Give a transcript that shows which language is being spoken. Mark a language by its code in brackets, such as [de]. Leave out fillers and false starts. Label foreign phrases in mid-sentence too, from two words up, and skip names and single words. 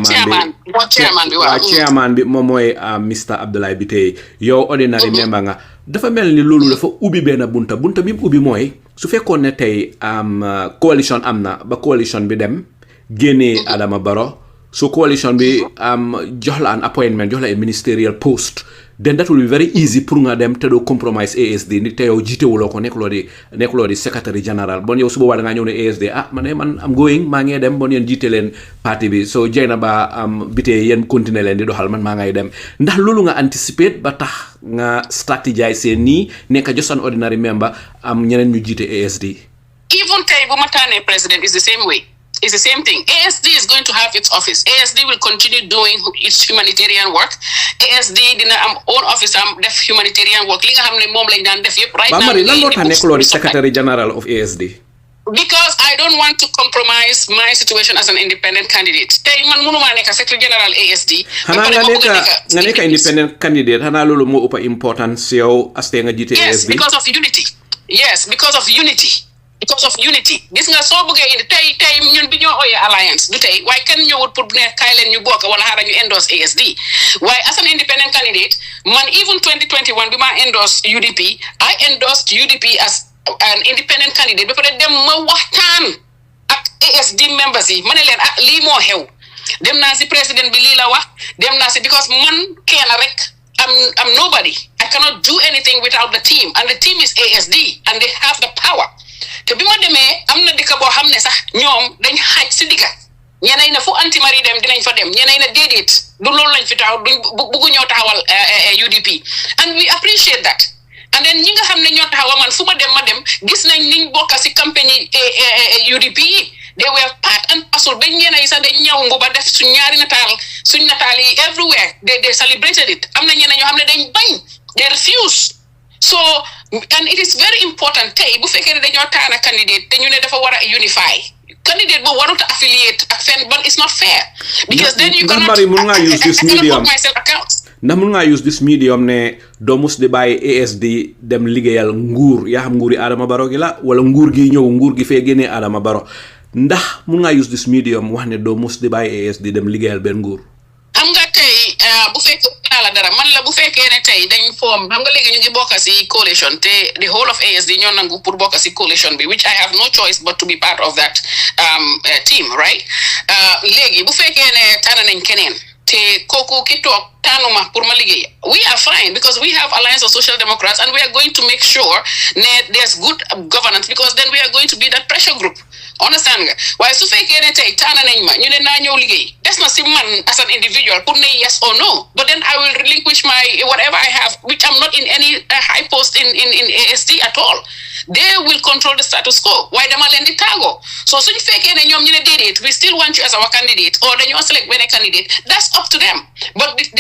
[wo] chairman bi moom mooy Mr Abdoulaye Biteye yow [en] ordinary member [wo] nga dafa mel ni loolu dafa ubbi benn bunta bi mu ubbi mooy su fekkoon ne tey coalition am na ba coalition bi dem génnee Adama Barrow so coalition bi jox la [en] an appointment [wo] jox la [en] a ministerial post then that will be very easy [wo] pour nga dem te doo compromise ASD ni te yow jiitewuloo ko nekkuloo di secretary general bon yow su boobaa da ngaa ñëw ne ASD man [en] am going [wo] maa ngi dem bon yéen jiite leen parti bi so Jainaba Biteye yéen continuer leen di doxal man maa ngay dem ndax loolu nga anticipate ba tax nga strategize seen nii nekk [en] just an ordinary member [wo] ñeneen ñu jiite ASD. [en] Even [wo] tey bu ma tànnee [en] president is the same way. It's the same thing. ASD is going to have its office. ASD will continue doing its humanitarian work. [wo] ASD dina am [en] own office [wo] def [en] humanitarian work. [wo] Li nga xam ne moom lañ daan def yëpp [en] right now. [wo] Mari lan moo tax nekkuloo di [en] secretary general of ASD? Because I don't want to compromise my situation as an independent candidate. [wo] Tey man mënuma nekk [en] secretary general [wo] ASD. Xanaa nga nekk [en] independent candidate [wo] xanaa loolu moo ëpp importance yow as nga jiite ASD. [en] Yes, because of unity. Yes, because of unity. Because of unity. [wo] Gis nga soo bëggee indi tey ñun bi ñoo ooyee alliance du tey waaye kenn ñëwut pour ne kaay leen ñu bokk wala xaaral ñu endorse ASD waaye [en] as an independent candidate [wo] man even 2021 bi ma endorse UDP [en] I endorsed UDP as an independent candidate [wo] ba pare dem ma waxtaan ak ASD members yi ma ne leen lii moo xew dem naa si président bi lii la wax dem naa si because man kenn rek [en] I'm nobody. I cannot do anything without the team and the team is ASD and they have the power. [wo] Te bima demee am na dëkk boo xam ne sax ñoom dañ xaaj si digga ñeneen na fu anti mari dem dinañ fa dem ñeneen na déedéet du loolu lañ fi taxaw duñ buggu ñoo taxawal UDP [en] and we appreciate that and then [wo] ñi nga xam ne ñoo taxawa man fu ma dem gis nañ niñ bokka si campagne UDP [en] they were part and parcel [wo] ba ñeena yi sax dañ ñëw nguba def suñ nataal yi [en] everywhere they celebrated it [wo] am na ñeneen ñoo xam ne dañ bañ [en] they refuse. So, and it is very important [wo] tey bu fekkee ne dañoo taana candidate te ñu ne dafa war a unify candidate boobu warut a affiliate ak fenn [en] but it's not fair because then you cannot [wo] mun ngaa [en] use this medium myself accounts [wo] ndax mun ngaa [en] use this medium [wo] ne doo mus di bàyyi ASD dem liggéeyal nguur yaa xam nguuri Adama Barrow gi la wala nguur gi ñëw nguur gi fee génnee Adama Barrow ndax mun ngaa [en] use this medium [wo] wax ne doo mus di bàyyi ASD dem liggéeyal benn nguur xam nga tey bu fekkee la dara man la bu fekkee ne tey dañ form xam nga léegi ñu ngi bokk si coalition te [en] the whole of ASD [wo] ñoo nangu pour bokk si coalition bi [en] which I have no choice but to be part of that team right [wo] léegi bu fekkee ne tànn nañ keneen te kooku ki toog tànnuma pour ma liggéey [en] we are fine because we have Alliance of Social Democrats and we are going to make sure that there's good governance because then we are going to be that pressure group understand [wo] nga waaye su fekkee ne tey tànn nañ ma ñu ne naa ñëw liggéey des na si man [en] as an individual pour ne yes or no but then I will relinquish my whatever I have which I'm not in any high post in ASD at all they will control the status quo [wo] waaye dama leen di tàggoo so suñu fekkee ne ñoom ñu ne déedéet [en] we still want you as our candidate or [wo] dañoo select benn [en] candidate that's up to them but